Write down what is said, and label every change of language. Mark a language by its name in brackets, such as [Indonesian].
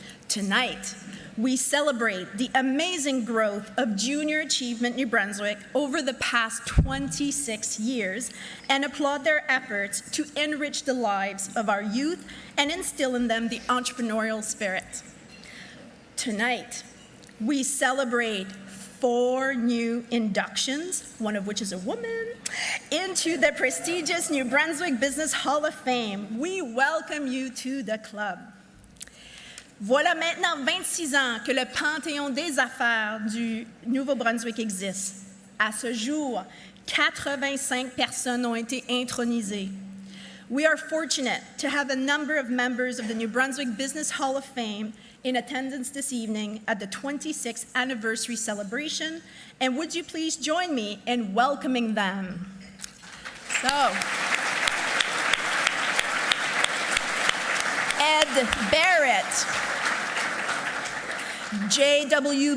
[English] Tonight, we celebrate the amazing growth of Junior Achievement New Brunswick over the past 26 years and applaud their efforts to enrich the lives of our youth and instill in them the entrepreneurial spirit. Tonight, we celebrate 4 new inductions, one of which is a woman, into the prestigious New Brunswick Business Hall of Fame. We welcome you to the club. [French] Voilà maintenant 26 ans que le Panthéon des affaires du Nouveau-Brunswick existe. À ce jour, 85 personnes ont été intronisées. [English] We are fortunate to have a number of members of the New Brunswick Business Hall of Fame in attendance this evening at the 26th anniversary celebration, and would you please join me in welcoming them? So, Ed Barrett, J.W.